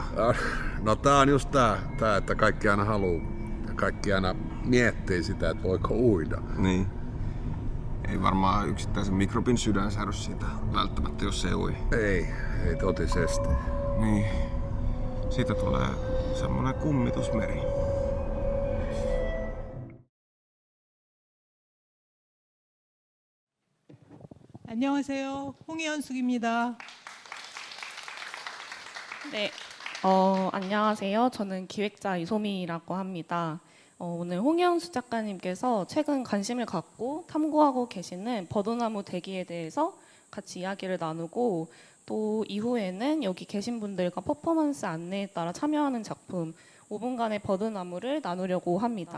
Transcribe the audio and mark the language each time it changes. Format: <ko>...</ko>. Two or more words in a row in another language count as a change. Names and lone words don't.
<fi>No tää on just tää, että kaikki aina haluu ja kaikki aina miettii sitä, että voiko uida. Niin. Ei varmaan yksittäisen mikrobin sydän säädy siitä välttämättä, jos se ui. Ei totisesti. Niin. Siitä tulee semmonen kummitusmeri.</fi> <ko>안녕하세요. 홍희연숙입니다. 네, 안녕하세요. 저는 기획자 이소미라고 합니다. 오늘 홍현수 작가님께서 최근 관심을 갖고 탐구하고 계시는 버드나무 대기에 대해서 같이 이야기를 나누고 또 이후에는 여기 계신 분들과 퍼포먼스 안내에 따라 참여하는 작품 5분간의 버드나무를 나누려고 합니다.</ko>